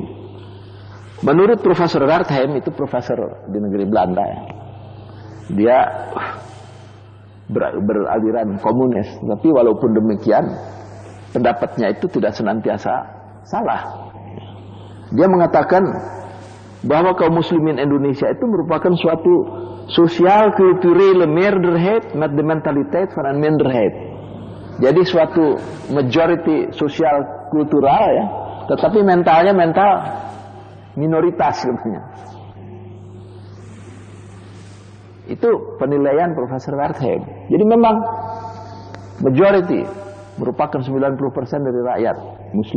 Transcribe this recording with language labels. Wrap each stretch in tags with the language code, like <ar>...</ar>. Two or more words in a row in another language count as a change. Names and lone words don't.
<id>Menurut Profesor Wertheim, itu profesor di negeri Belanda ya, dia beraliran komunis, tapi walaupun demikian pendapatnya itu tidak senantiasa salah. Dia mengatakan bahwa kaum muslimin Indonesia itu merupakan suatu</id> <nl>sosial kulturele meerderheid met de mentaliteit van een minderheid.</nl> <id>Jadi suatu majority sosial kultural ya, tetapi mentalnya mental minoritas katanya. Itu penilaian Profesor Wertheim. Jadi memang majority merupakan 90% dari rakyat muslim.</id>